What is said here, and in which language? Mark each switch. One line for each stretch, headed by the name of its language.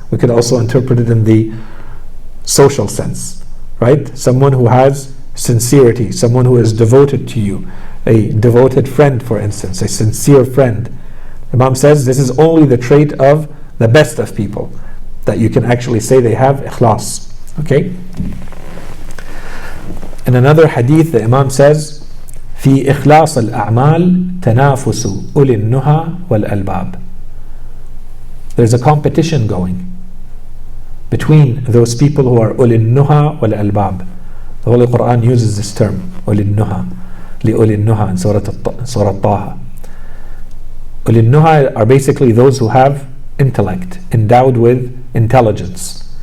English: We could also interpret it in the social sense, right? Someone who has sincerity, someone who is devoted to you, a devoted friend, for instance, a sincere friend. Imam says this is only the trait of the best of people, that you can actually say they have ikhlas. Okay? In another hadith, the Imam says,
Arabic: في إخلاص الأعمال تنافس أولي النهى والألباب.
English: There's a competition going between those people who are
Arabic: أولي النهى والألباب.
English: The Holy Quran uses this term,
Arabic: أولي النهى, لأولي النهى
English: in Surah Taha.
Arabic: أولي النهى
English: are basically those who have intellect, endowed with intelligence.